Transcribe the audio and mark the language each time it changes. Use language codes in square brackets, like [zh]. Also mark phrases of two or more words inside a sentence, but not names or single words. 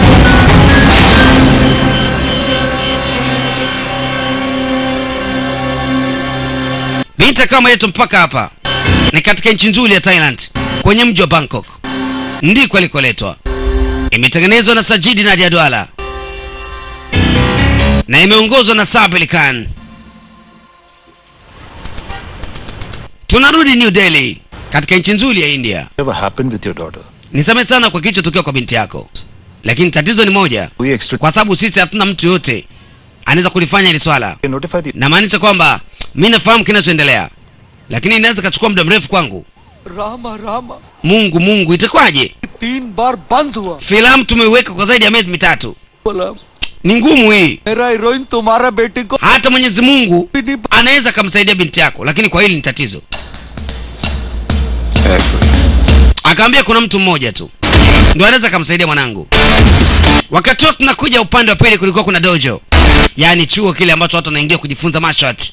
[sw] Binti kama yetu mpaka hapa ni katika nchi nzuri ya Thailand, kwenye mji wa Bangkok ndiko alikoletwa. Imetengenezwa na Sajidi Nadia Dwala na imeongozwa na Sabili Khan. Tunarudi New Delhi katika nchi nzuri ya India. [en] Whatever happened with your daughter? [sw] Nisamehe sana kwa kilichotokea kwa binti yako, lakini tatizo ni moja, kwa sababu sisi hatuna mtu yote anaweza kulifanya hili swala. Na maanisha kwamba mimi nafahamu kinachoendelea, lakini inaweza kachukua muda mrefu kwangu. Rama. Mungu, itakwaje? [hi] 3 बार बंद हुआ. [sw] Filamu tumeiweka kwa zaidi ya miezi 3. [hi] बोला [sw] Ni ngumu hii. [hi] मेरा हीरोइन तुम्हारा बेटे को [sw] Hata Mwenyezi Mungu anaweza kumsaidia binti yako, lakini kwa hili ni tatizo. Akaambia kuna mtu mmoja tu ndio anaweza kumsaidia mwanangu. Wakati wote tunakuja upande wa pili kulikuwa kuna dojo, yaani chuo kile ambacho watu wanaingia kujifunza [en] martial art.